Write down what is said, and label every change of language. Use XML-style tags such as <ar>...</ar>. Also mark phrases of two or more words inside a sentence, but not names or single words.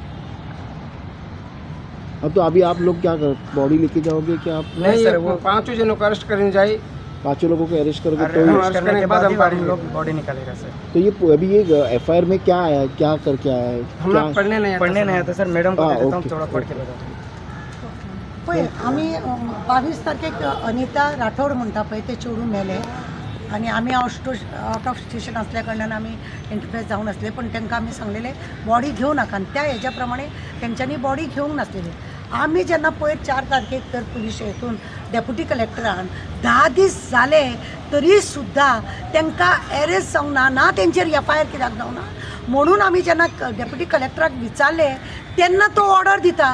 <hi>अब तो अभी आप लोग क्या कर, बॉडी लेके जाओगे क्या आप? नहीं सर, वो वो 5 जनों को अरेस्ट करने जाए. 5 लोगों को अरेस्ट करोगे अरे, तो अरेस्ट करने के बाद हम लोग बॉडी निकालेगा सर. तो ये अभी ये FIR में क्या आया, क्या करके आया है? हम क्या? लोग पढ़ने नहीं आता. पढ़ने नहीं आता सर. मैडम को हाँ, देता हूँ, ओके, थोड़ा पढ़ के ओके. बताओ.</hi> <kok>पळय आमी 22 तारखेक अनिता राठोड म्हणटा पळय ते चेडूं मेले आणि आमी</kok> <en>out of station</en> <kok>असल्या कारणान आमी इंटरफेस जावंक नासले. पण तांकां आमी सांगलेले बॉडी घेवं नाका आनी त्या हेज्या प्रमाणे तेंच्यांनी बॉडी घेवंक नासलेली. आमी जेन्ना पयर 4 तारखेक तर पुलीस हेतून डेप्युटी कलेक्टरान 10 दीस जाले तरी सुद्दां तांकां अरेस्ट जावंक ना तेंचेर FIR कित्याक जावना म्हणून आमी जेन्ना डेप्युटी कलेक्टराक विचारले तेन्ना तो ऑर्डर दिता.</kok>